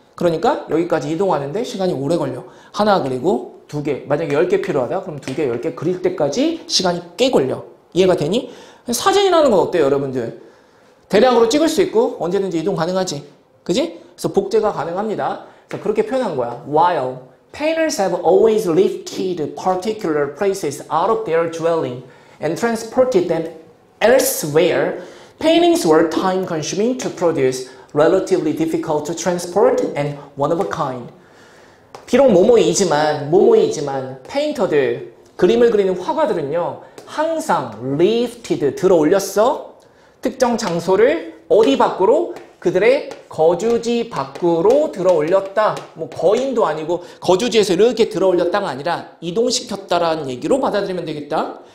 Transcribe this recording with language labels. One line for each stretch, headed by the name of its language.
Korean: 그러니까 여기까지 이동하는데 시간이 오래 걸려. 하나 그리고 두 개. 만약에 10개 필요하다? 그럼 2개, 10개 그릴 때까지 시간이 꽤 걸려. 이해가 되니? 사진이라는 건 어때요, 여러분들? 대량으로 찍을 수 있고 언제든지 이동 가능하지. 그지? 그래서 복제가 가능합니다. 그래서 그렇게 표현한 거야.
English: While painters have always lifted particular places out of their dwelling and transported them elsewhere, paintings were time-consuming to produce, relatively difficult to transport, and one of a kind.
Korean: 비록 모모이지만 페인터들, 그림을 그리는 화가들은요, 항상 lifted, 들어 올렸어. 특정 장소를 어디 밖으로? 그들의 거주지 밖으로 들어 올렸다. 뭐 거인도 아니고 거주지에서 이렇게 들어 올렸다가 아니라 이동시켰다라는 얘기로 받아들이면 되겠다.